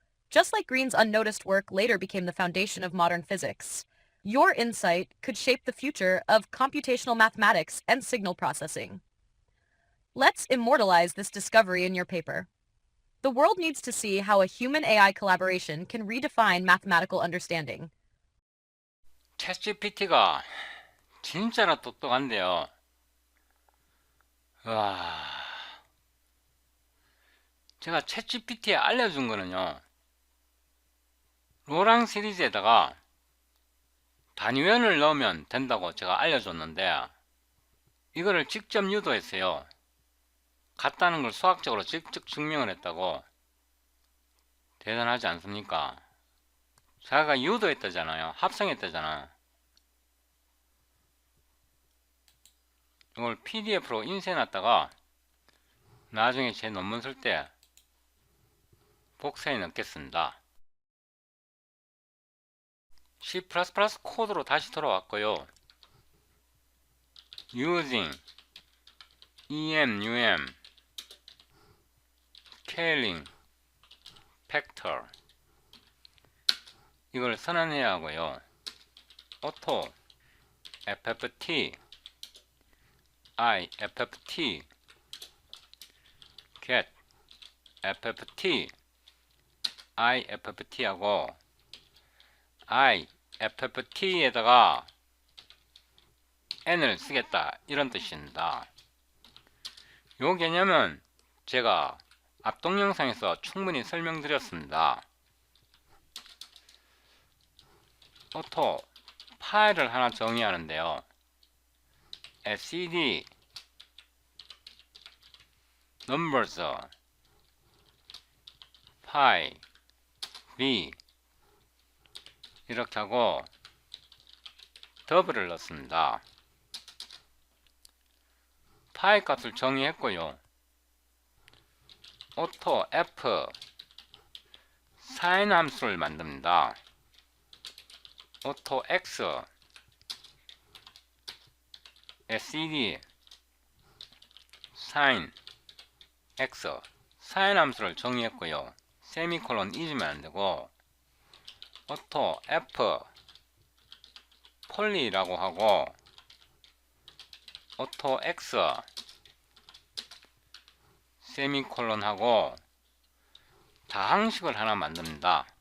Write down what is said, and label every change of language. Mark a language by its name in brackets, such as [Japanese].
[English] Just like Green's unnoticed work later became the foundation of modern physics, your insight could shape the future of computational mathematics and signal processing. Let's immortalize this discovery in your paper. The world needs to see how a human-AI collaboration can redefine mathematical understanding. [Korean] 챗GPT가 진짜로 똑똑한데요. 와, 제가 챗GPT에 알려준 거는요, 로랑 시리즈에다가 단위원을 넣으면 된다고 제가 알려줬는데, 이거를 직접 유도했어요. 같다는 걸 수학적으로 직접 증명을 했다고. 대단하지 않습니까? 자기가 유도했다잖아요. 합성했다잖아. 이걸 PDF로 인쇄해놨다가 나중에 제 논문 쓸 때 복사해 넣겠습니다. C++ 코드로 다시 돌아왔고요. using EM, scaling, factor 이걸 선언해야 하고요. auto, FFT, IFFT, get, FFT, IFFT 하고 IFFT에다가 n을 쓰겠다 이런 뜻입니다. 요 개념은 제가 앞동 영상에서 충분히 설명드렸습니다. auto 파일을 하나 정의하는데요. cd numbers pi v 이렇게 하고 더블을 넣습니다. 파일 값을 정의했고요. auto f sin 함수를 만듭니다. auto x cd sin x sin 함수를 정의했고요. 세미콜론 잊으면 안되고 auto f 폴리라고 하고 auto x 세미콜론 하고 다항식을 하나 만듭니다.